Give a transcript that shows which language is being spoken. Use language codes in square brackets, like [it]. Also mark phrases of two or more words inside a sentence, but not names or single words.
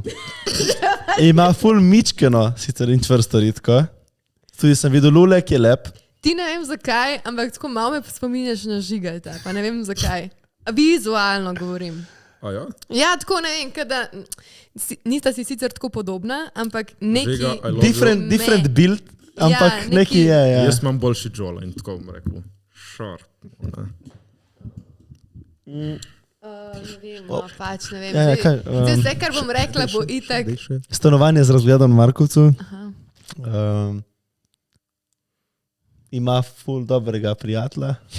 [sl] Ima ful mičkeno, sicer in čvrsto ritko. Tudi sem videl Lulek je lep. Ti ne vem zakaj, ampak tako malo me spominjaš na Žigalta, pa ne vem zakaj. Vizualno govorim. A ja? Ja, tako ne vem, kada, nista si sicer tako podobna, ampak neki... Žiga, [en] I love you. Different build, [sl] ampak Ja, neki je, ja. Jaz imam boljši Jola in tako bom rekel. Sharp. Ne vem, no, pač ne vem. Ja, ja, kaj, Zdaj, vse, kar bom rekla, bo itak... Stanovanje z razgledom v Markovcu. Ima ful dobrega prijatelja.